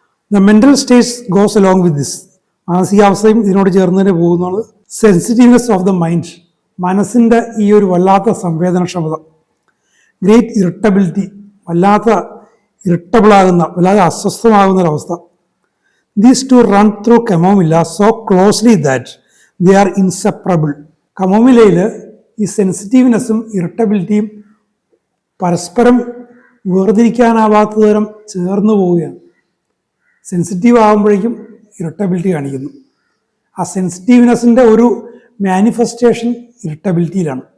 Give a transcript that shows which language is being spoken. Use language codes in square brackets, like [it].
[en] the mental states goes along with this, [ml] മാനസികാവസ്ഥയും ഇതിനോട് ചേർന്ന് തന്നെ പോകുന്നതാണ്. [en] sensitiveness of the mind, [ml] മനസ്സിൻ്റെ ഈ ഒരു വല്ലാത്ത സംവേദനക്ഷമത. [en] great irritability, [ml] വല്ലാത്ത ഇറിറ്റബിളാകുന്ന, വല്ലാതെ അസ്വസ്ഥമാകുന്നൊരവസ്ഥ. [en] These two run through chamomilla so closely that they are inseparable. [ml] കമോമിലയിൽ ഈ സെൻസിറ്റീവ്നെസ്സും ഇറിറ്റബിലിറ്റിയും പരസ്പരം വേർതിരിക്കാനാവാത്ത തരം ചേർന്ന് പോവുകയാണ്. സെൻസിറ്റീവ് ആകുമ്പോഴേക്കും ഇറിറ്റബിലിറ്റി കാണിക്കുന്നു. ആ സെൻസിറ്റീവ്നെസ്സിൻ്റെ ഒരു മാനിഫെസ്റ്റേഷൻ ഇറിറ്റബിലിറ്റിയിലാണ്.